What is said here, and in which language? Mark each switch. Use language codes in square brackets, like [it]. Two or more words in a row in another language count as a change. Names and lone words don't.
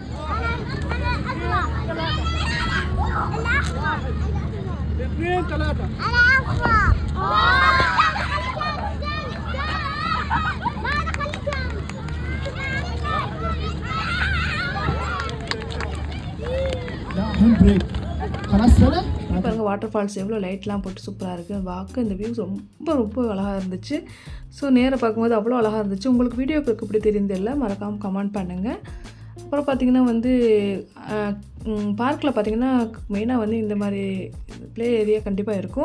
[ar] اثنين ثلاثه انا اصفر لا الحين بريك خلاص سنه [ta] பாருங்கள் [en] water falls [ta] எவ்வளோ லைட்லாம் போட்டு சூப்பராக இருக்குது. பார்க்க இந்த வியூஸ் ரொம்ப ரொம்ப அழகாக இருந்துச்சு. ஸோ நேராக பார்க்கும்போது அவ்வளோ அழகாக இருந்துச்சு. உங்களுக்கு வீடியோக்கு எப்படி தெரியுதில்ல மறக்காமல் கமெண்ட் பண்ணுங்கள். அப்புறம் பார்த்திங்கன்னா வந்து பார்க்கில் பார்த்திங்கன்னா மெயினாக வந்து இந்த மாதிரி [en] play area [ta] கண்டிப்பாக இருக்கும்.